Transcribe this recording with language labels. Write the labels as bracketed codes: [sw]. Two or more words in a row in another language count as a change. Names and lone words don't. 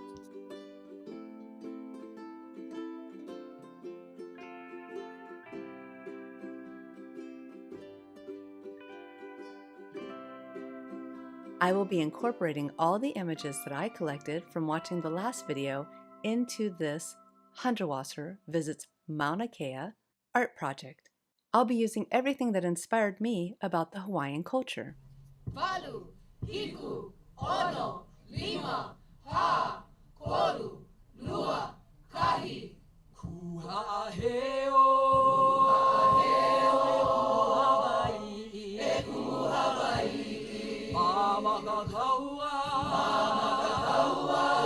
[en] I will be incorporating all the images that I collected from watching the last video into this Hundertwasser Visits Mauna Kea art project. I'll be using everything that inspired me about the Hawaiian culture. [haw] Walu, hiku, ono, lima, ha, koru, lua, kahi. Kuhaheo, Hawaii, Hawaii, Mama Kakaua,